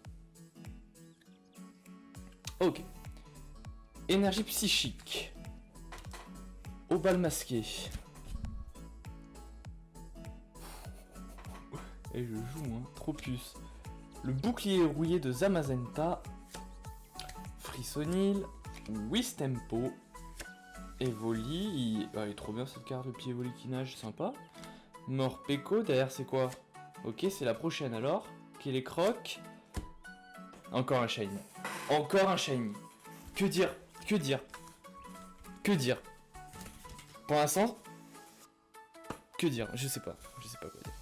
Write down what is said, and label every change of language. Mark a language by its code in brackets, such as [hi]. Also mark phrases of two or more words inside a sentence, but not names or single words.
[fr] Ok. Énergie psychique. Au bal masqué. Et je joue, hein. Tropius. Le bouclier rouillé de Zamazenta. Frissonil. Wistempo. Evoli. Elle est trop bien cette carte de pied Evoli qui nage, sympa. Morpeko, derrière c'est quoi? Ok, c'est la prochaine alors. Qui les croque. Encore un shiny. Encore un shiny. Que dire? Que dire? Que dire? Pour l'instant, que dire? Je sais pas. Je sais pas quoi dire.